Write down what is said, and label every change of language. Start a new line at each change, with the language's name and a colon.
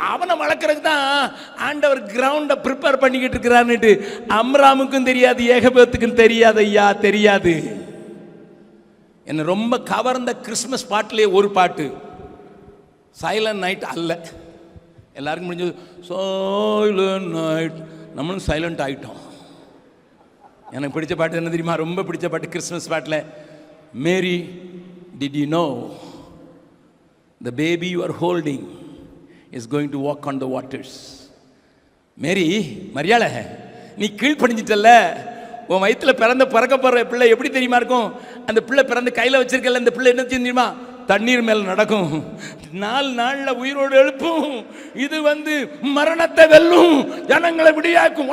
Tamil: அவனை வளர்க்கறதுக்கு தான் ஆண்டவர் கிரவுண்டை ப்ரிப்பேர் பண்ணிக்கிட்டு இருக்கிறான்னுட்டு அம்ராமுக்கும் தெரியாது, ஏகபத்துக்கும் தெரியாது. ஐயா தெரியாது. என்னை ரொம்ப கவர்ந்த கிறிஸ்மஸ் பாட்டிலே ஒரு பாட்டு சைலண்ட் நைட் அல்ல, எல்லாருக்கும் முடிஞ்சது சைலண்ட் நைட், நம்மளும் சைலண்ட் ஆகிட்டோம். எனக்கு பிடிச்ச பாட்டு என்ன தெரியுமா? ரொம்ப பிடிச்ச பாட்டு Christmas bottle,
English: Mary did you know the baby you are holding is going to walk on the waters.
Tamil: மேரி, மரியாளை, நீ கீழ்ப்படிஞ்சிட்டல்ல, உன் வயிற்றுல பிறக்க போகிற பிள்ளை எப்படி தெரியுமா இருக்கும்? அந்த பிள்ளை பிறந்து கையில் வச்சிருக்கல, அந்த பிள்ளை என்ன தெரியுமா? தண்ணீர் மேல் நடக்கும், 4 நாளில் உயிரோடு எழுப்பும், இது வந்து மரணத்தை வெல்லும், ஜனங்களை விடியாக்கும்.